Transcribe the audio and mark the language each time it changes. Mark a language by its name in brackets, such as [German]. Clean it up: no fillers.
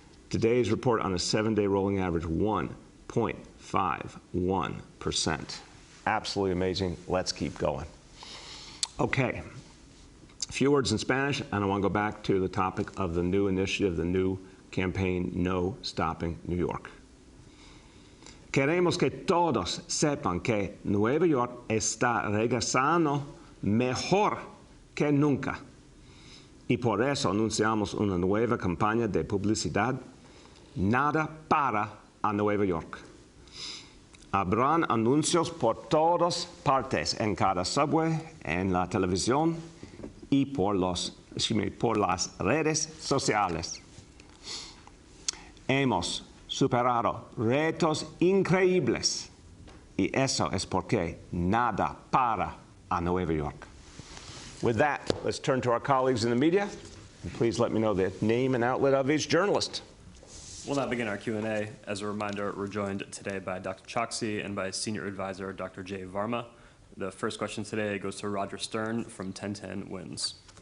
[English] Today's report on a 7-day rolling average, 1.51%. Absolutely amazing. Let's keep going. Okay, a few words in Spanish, and I want to go back to the topic of the new initiative, the new campaign, No Stopping New York. [Spanish] Queremos que todos sepan que Nueva York está regresando mejor que nunca. Y por eso anunciamos una nueva campaña de publicidad, Nada para a Nueva York. Habrán anuncios por todas partes, en cada subway, en la televisión y por los por las redes sociales. Hemos superado retos increíbles y eso es porque nada para a Nueva York. [English] With that, let's turn to our colleagues in the media. And please let me know the name and outlet of each journalist. We'll now begin our Q&A. As a reminder, we're joined today by Dr. Choksi and by Senior Advisor Dr. Jay Varma. The first question today goes to Roger Stern from 1010 Wins.